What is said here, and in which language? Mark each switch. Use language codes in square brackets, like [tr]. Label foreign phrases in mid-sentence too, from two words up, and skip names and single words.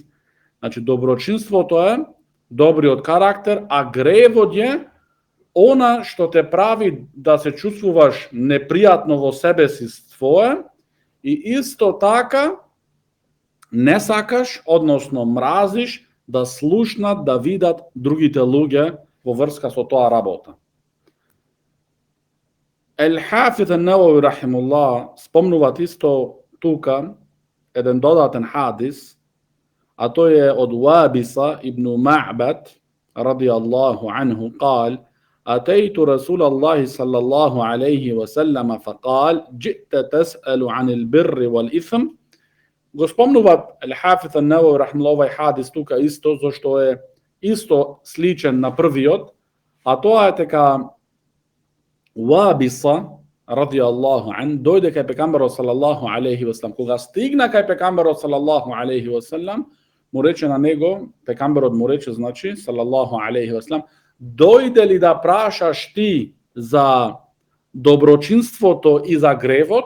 [mk] Значи, доброчинството е добриот карактер, а гревот е она што те прави да се чувствуваш непријатно во себе си твое и исто така не сакаш, односно мразиш да слушнат, да видат другите луѓе во врска со тоа работа. Ел-Хафиз ан-Навави рахимуллах спомнуваат исто тука еден додатен хадис, а тој е од Вабиса ибн Ма'бад [ar] رضي الله عنه قال: أتيت رسول الله صلى الله عليه وسلم فقال: جئت تسأل عن البر والإثم. [mk] Го спомнуваат Ел-Хафиз ан-Навави рахимуллах овој хадис тука исто, зашто е исто сличен на првиот, а тоа е дека Вабиса [ar] رضي الله عن [mk] дојде кај пекамберот [ar] صلى الله عليه وسلم. [mk] Кога стигна кај пекамберот [ar] صلى الله عليه وسلم, [mk] му рече на него, пекамберот му рече, значи, [ar] صلى الله عليه وسلم: [mk] дојде ли да прашаш ти за доброчинството и за гревот?